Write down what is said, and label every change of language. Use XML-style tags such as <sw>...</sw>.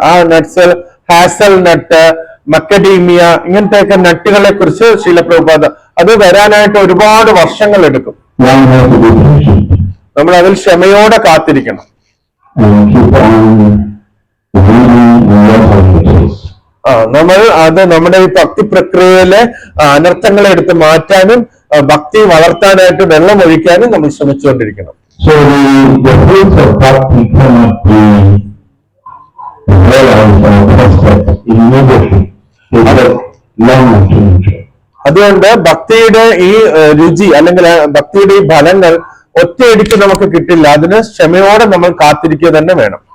<ml>ആ nuts hazel നട്ട്, മക്കഡീമിയ, ഇങ്ങനത്തെയൊക്കെ നട്ടുകളെ കുറിച്ച് ശീല പ്രഭുപാദ് അത് വരാനായിട്ട് ഒരുപാട് വർഷങ്ങൾ എടുക്കും.</ml> <en>One has to be patient</en> <ml>നമ്മൾ അതിൽ ക്ഷമയോടെ കാത്തിരിക്കണം.</ml> <en>and keep on reading and watering the trees.</en> <ml>നമ്മൾ അത് നമ്മുടെ ഈ ഭക്തി പ്രക്രിയയിലെ അനർത്ഥങ്ങളെ എടുത്ത് മാറ്റാനും ഭക്തി വളർത്താനായിട്ട് വെള്ളം ഒഴിക്കാനും നമ്മൾ ശ്രമിച്ചുകൊണ്ടിരിക്കണം.</ml> <en>So the fruits of bhakti cannot be realized or tested immediately. It takes longer to mature.</en> <ml>അതുകൊണ്ട് ഭക്തിയുടെ ഈ രുചി അല്ലെങ്കിൽ ഭക്തിയുടെ ഈ ഫലങ്ങൾ ഒറ്റയടിക്ക് നമുക്ക് കിട്ടില്ല. അതിന് ക്ഷമയോടെ നമ്മൾ കാത്തിരിക്കുക തന്നെ വേണം.</ml>